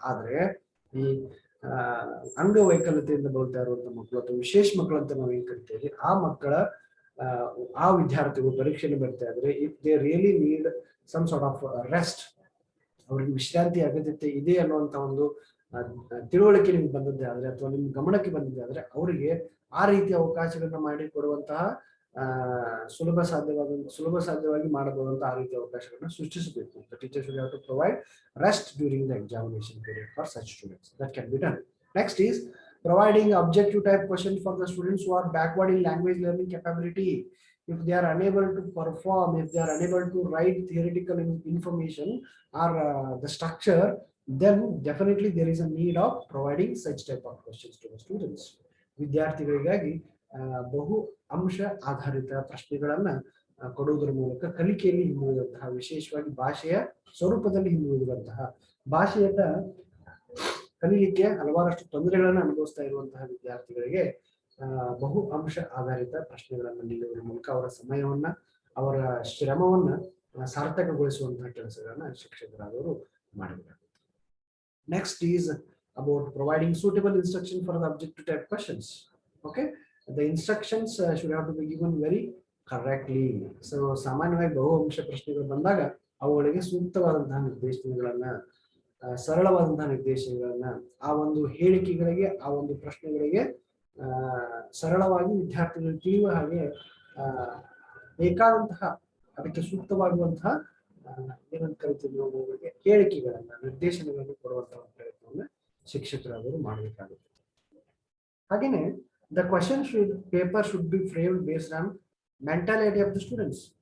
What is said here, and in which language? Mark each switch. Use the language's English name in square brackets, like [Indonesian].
[Kannada] ಆದ್ರೆ ಈ ಅಂಗವೈಕಲ್ಯತೆಯಿಂದ ಬಳಲ್ತಾ ಇರುವಂತಹ ಮಕ್ಕಳು ಅಥವಾ ವಿಶೇಷ ಮಕ್ಕಳು ಅಂತ ನಾವು ಏನ್ ಕರಿತೇವೆ, ಆ ಮಕ್ಕಳ ಆ ವಿದ್ಯಾರ್ಥಿಗಳು ಪರೀಕ್ಷೆಯನ್ನು ಬರ್ತಾ ಇದ್ರೆ [English] if they really need some sort of rest, [Kannada] ಅವ್ರಿಗೆ ವಿಶ್ರಾಂತಿ ಅಗತ್ಯತೆ ಇದೆ ಅನ್ನುವಂತ ಒಂದು ತಿಳುವಳಿಕೆ ನಿಮ್ಗೆ ಬಂದದ್ದೇ ಆದ್ರೆ ಅಥವಾ ನಿಮ್ ಗಮನಕ್ಕೆ ಬಂದಿದೆ ಆದ್ರೆ ಅವರಿಗೆ ಆ ರೀತಿಯ ಅವಕಾಶಗಳನ್ನ ಮಾಡಿ ಕೊಡುವಂತಹ ಸುಲಭ ಸಾಧ್ಯವಾಗಿ ಮಾಡಬಹುದಂತಹ ಆ ರೀತಿಯ ಅವಕಾಶಗಳನ್ನ ಸೃಷ್ಟಿಸಬೇಕು. [English] The teacher should have to provide rest during the examination period for such students. That can be done. Next is providing objective type questions for the students who are backward in language learning capability. If they are unable to perform, if they are unable to write theoretical information or the structure, then definitely there is a need of providing such type of questions to the students. [Kannada] ವಿದ್ಯಾರ್ಥಿಗಳಿಗಾಗಿ ಬಹು ಅಂಶ ಆಧಾರಿತ ಪ್ರಶ್ನೆಗಳನ್ನ ಕೊಡುವುದರ ಮೂಲಕ ಕಲಿಕೆಯಲ್ಲಿ ಹಿಂದುಳಿದಂತಹ, ವಿಶೇಷವಾಗಿ ಭಾಷೆಯ ಸ್ವರೂಪದಲ್ಲಿ ಹಿಂದುಳಿದಂತಹ, ಭಾಷೆಯನ್ನ ಕಲಿಲಿಕ್ಕೆ ಹಲವಾರಷ್ಟು ತೊಂದರೆಗಳನ್ನ ಅನುಭವಿಸ್ತಾ ಇರುವಂತಹ ವಿದ್ಯಾರ್ಥಿಗಳಿಗೆ ಬಹು ಅಂಶ ಆಧಾರಿತ ಪ್ರಶ್ನೆಗಳನ್ನ ನೀಡುವುದರ ಮೂಲಕ ಅವರ ಸಮಯವನ್ನ, ಅವರ ಶ್ರಮವನ್ನ ಸಾರ್ಥಕಗೊಳಿಸುವಂತಹ ಕೆಲಸಗಳನ್ನ ಶಿಕ್ಷಕರಾದವರು ಮಾಡಬೇಕಾಗುತ್ತೆ. [English] Next is about providing suitable instruction for the objective type questions. Okay, the instructions should have to be given very correctly. [Kannada] So ಸಾಮಾನ್ಯವಾಗಿ ಬಹು ಅಂಶ ಪ್ರಶ್ನೆಗಳು ಬಂದಾಗ ಅವುಗಳಿಗೆ ಸೂಕ್ತವಾದಂತಹ ನಿರ್ದೇಶನಗಳನ್ನ, ಸರಳವಾದಂತಹ ನಿರ್ದೇಶನಗಳನ್ನ, ಆ ಒಂದು ಹೇಳಿಕೆಗಳಿಗೆ, ಆ ಒಂದು ಪ್ರಶ್ನೆಗಳಿಗೆ ಸರಳವಾಗಿ ವಿದ್ಯಾರ್ಥಿಗಳು ತಿಳಿಯುವ ಹಾಗೆ ಬೇಕಾದಂತಹ, ಅದಕ್ಕೆ ಸೂಕ್ತವಾಗುವಂತಹ ಏನಂತ ಕರಿತೀವಿ ನಾವು ಹೇಳಿಕೆಗಳನ್ನ, ನಿರ್ದೇಶನಗಳನ್ನು ಕೊಡುವಂತಹ ಪ್ರಯತ್ನವನ್ನ ಶಿಕ್ಷಕರಾದರು ಮಾಡಬೇಕಾಗುತ್ತೆ. ಹಾಗೇನೆ [English] the question paper should be framed based on mentality of the students.